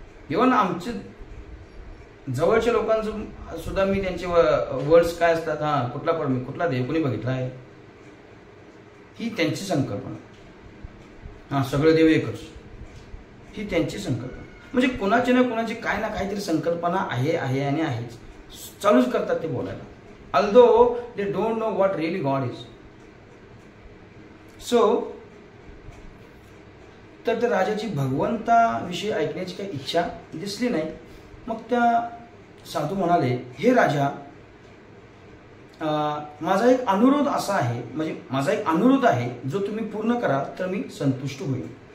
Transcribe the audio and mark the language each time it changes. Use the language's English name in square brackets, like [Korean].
[Marathi] Even आमचे जवळच्या लोकांचं सुद्धा मी त्यांचे वर्ड्स काय असतात, कुठला देव कोणी बघितला आहे, ही त्यांची संकल्पना. सगळे देव एकच, ही त्यांची संकल्पना. म्हणजे कोणाची ना कोणाची काय ना काहीतरी संकल्पना आहे आणि आहेच, चालूच करतात ते बोलायला. [English] although they don't know what really God is. [Marathi] So तर त्या राजाची भगवंताविषयी ऐकण्याची काही इच्छा दिसली नाही. मग त्या साधू म्हणाले, हे राजा, माझा एक अनुरोध असा आहे, म्हणजे माझा एक अनुरोध आहे, जो तुम्ही पूर्ण कराल तर मी संतुष्ट होईल.